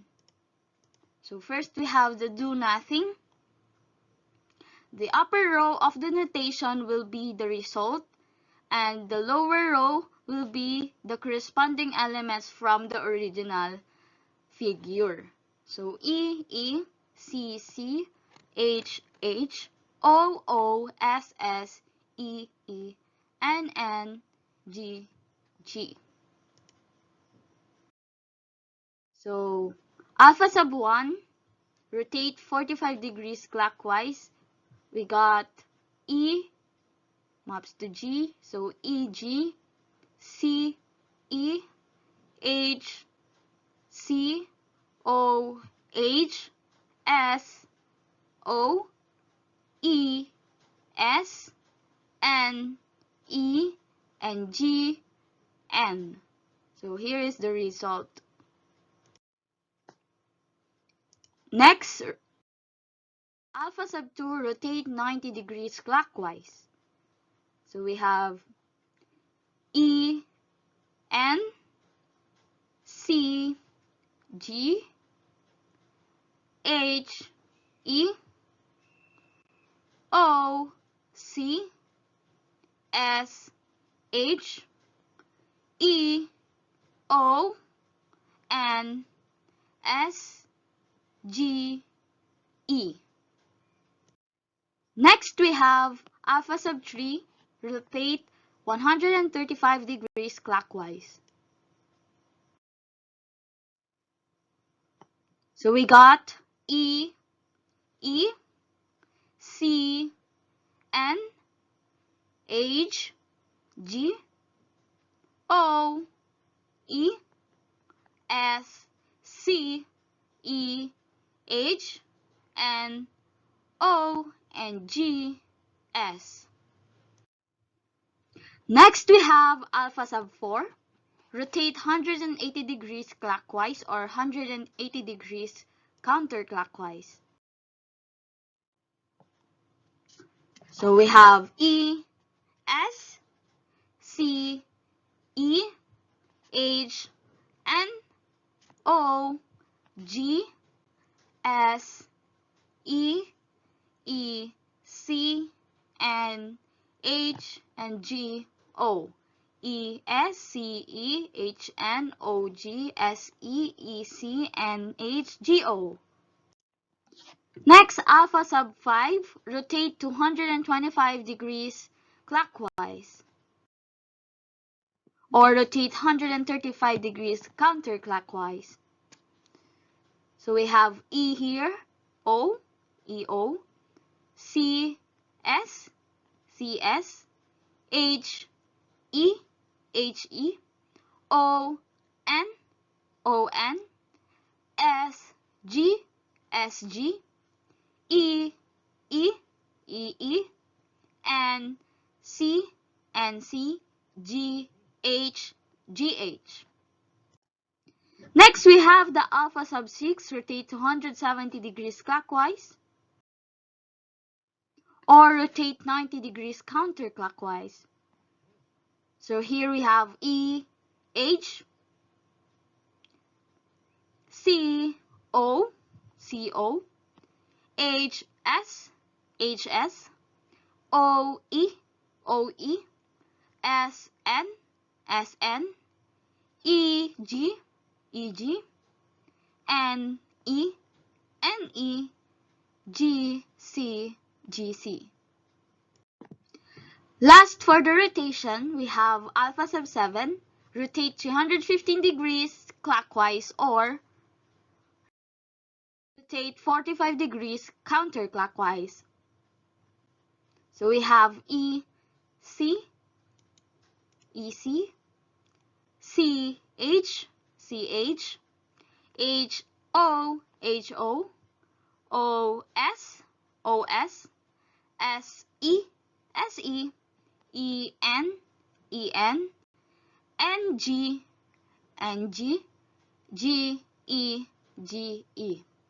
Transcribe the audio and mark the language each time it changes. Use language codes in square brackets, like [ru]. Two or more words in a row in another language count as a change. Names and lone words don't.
[en] So first we have the do nothing. The upper row of the notation will be the result, and the lower row will be the corresponding elements from the original figure. So E, E, C, C, H, H, O, O, S, S, E, E, N, N, G, G. So alpha sub 1, rotate 45 degrees clockwise. We got E maps to G, so E, G, C, E, H, C, O, H, S, O, E, S, N, E, and G, N. So here is the result. Next, alpha sub 2, rotate 90 degrees clockwise. So we have E, N, C, G, H, E, O, C, S, H, E, O, N, S, G, E. Next, we have alpha sub 3, rotate 135 degrees clockwise. So we got E, E, C, N, H, G, O, E, S, C, E, H, N, O, and G, S. Next, we have alpha sub 4. Rotate 180 degrees clockwise or 180 degrees counterclockwise. So we have E, S, C, E, H, N, O, G, S, E, E, C, N, H, and G, O. E, S, C, E, H, N, O, G, S, E, E, C, N, H, G, O. Next, alpha sub 5, rotate 225 degrees clockwise. Or rotate 135 degrees counterclockwise. So we have E here, O, E, O, C, S, C, S, H, E, H, E, O, N, O, N, S, G, S, G, E, E, E, E, N, C, N, C, G, H, G, H. Next, we have the alpha sub 6, rotate 270 degrees clockwise. Or rotate 90 degrees counterclockwise. So here we have E, H, C, O, C, O, H, S, H, S, O, E, O, E, S, N, S, N, E, G, E, G, N, E, N, E, G, C, G, C. Last, for the rotation, we have alpha sub 7, rotate 315 degrees clockwise or rotate 45 degrees counterclockwise. So we have E, C, E, C, C, H, C, H, H, O, H, O, O, S, O, S, S, E, S, E, E, N, E, N, N, G, N, G, G, E, G, E.